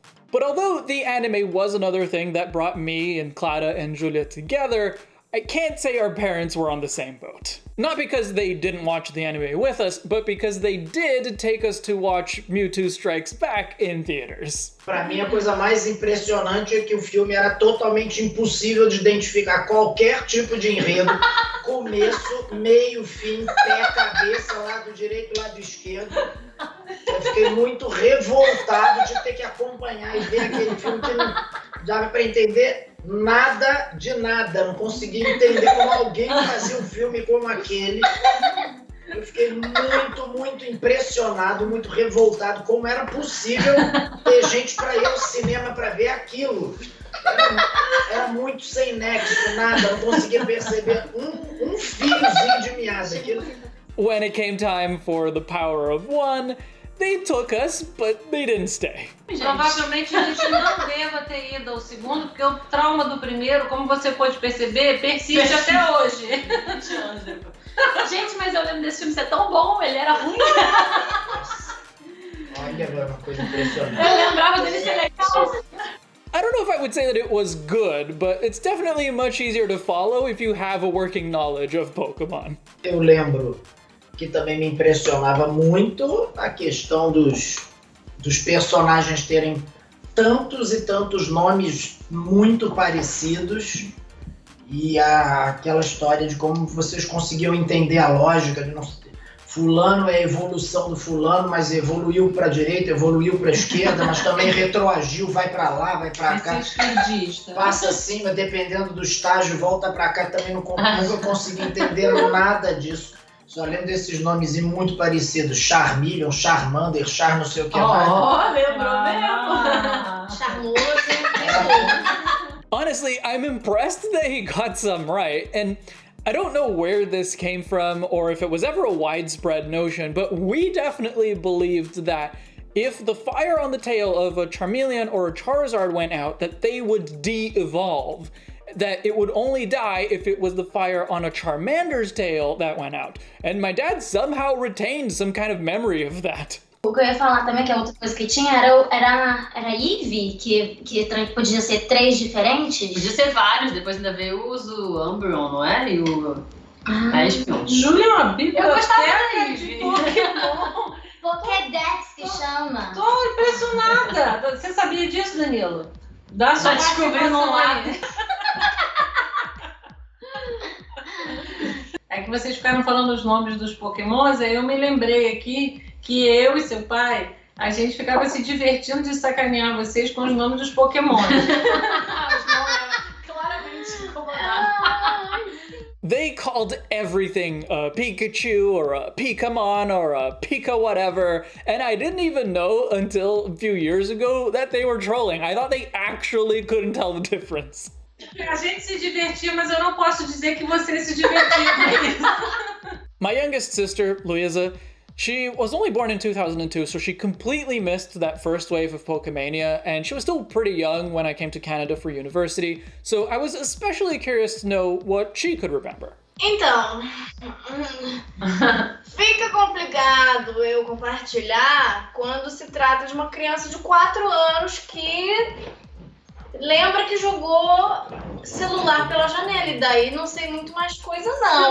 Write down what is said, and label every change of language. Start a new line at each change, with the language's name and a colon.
English: But although the anime was another thing that brought me and Clara and Julia together, I can't say our parents were on the same boat. Not because they didn't watch the anime with us, but because they did take us to watch Mewtwo Strikes Back in theaters.
Portuguese: Pra mim, a coisa mais impressionante é que o filme era totalmente impossível de identificar qualquer tipo de enredo. Começo, meio, fim, pé, cabeça, lado direito, lado esquerdo. Eu fiquei muito revoltado de ter que acompanhar e ver aquele filme que não dava pra entender nada de nada. Não conseguia entender como alguém fazia um filme como aquele. Eu fiquei muito impressionado, muito revoltado. Como era possível ter gente pra ir ao cinema pra ver aquilo? Era muito sem nexo, nada. Não conseguia perceber um fiozinho de meada.
English: When it came time for the power of one, they took us, but they didn't stay.
Portuguese: Provavelmente a gente não deva ter ido ao segundo, porque o trauma do primeiro, como você pode perceber, persiste até hoje. Gente, mas eu lembro desse filme ser tão bom, ele era ruim. Olha, agora uma coisa impressionante. Eu lembrava dele ser legal.
English: I don't know if I would say that it was good, but it's definitely much easier to follow if you have a working knowledge of Pokémon.
Portuguese: Eu lembro que também me impressionava muito a questão dos personagens terem tantos e tantos nomes muito parecidos e aquela história de como vocês conseguiam entender a lógica de não fulano é a evolução do fulano, mas evoluiu para a direita, evoluiu para a esquerda, mas também retroagiu, vai para lá, vai para cá, passa acima, dependendo do estágio, volta para cá. Também nunca consegui entender nada disso. Só lembro desses nomes muito parecidos: Charmeleon, Charmander, Char não sei o que mais. Lembrou mesmo. Charmoso.
English: Honestly, I'm impressed that he got some right, and I don't know where this came from or if it was ever a widespread notion, but we definitely believed that if the fire on the tail of a Charmeleon or a Charizard went out, that they would de-evolve. That it would only die if it was the fire on a Charmander's tail that went out. And my dad somehow retained some kind of memory of that.
Portuguese: O que eu ia falar também, que a outra coisa que tinha, era Eevee, que podia ser 3 diferentes. Podia ser vários, depois ainda veio o Umbreon, não é? E o Espion. Júlia é uma biblioteca. Eu gostava de Pokémon. Pokédex que chama. Tô impressionada. Você sabia disso, Danilo? Dá sua descobrindo um lado. É que vocês ficaram falando os nomes dos Pokémons, aí eu me lembrei aqui que eu e seu pai, a gente ficava se divertindo de sacanear vocês com os nomes dos Pokémon. Os nomes eram claramente incomodados.
English: They called everything a Pikachu or a Pikamon or a Pika whatever, and I didn't even know until a few years ago that they were trolling. I thought they actually couldn't tell the difference.
Portuguese: A gente se divertia, mas eu não posso dizer que você se divertia com isso.
English: My youngest sister, Luisa, she was only born in 2002, so she completely missed that first wave of Pokemania, and she was still pretty young when I came to Canada for university, so I was especially curious to know what she could remember.
Portuguese: Então, fica complicado eu compartilhar quando se trata de uma criança de 4 anos que lembra que jogou celular pela janela, e daí não sei muito mais coisa não.